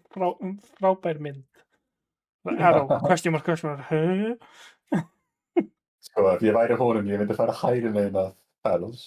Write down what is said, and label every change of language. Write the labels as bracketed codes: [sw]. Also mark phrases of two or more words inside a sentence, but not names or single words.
[is] Frábær mynd. [en] Arrow, question mark. [is] Sko, ef ég væri honum, ég myndi fara hægri megin að Fells.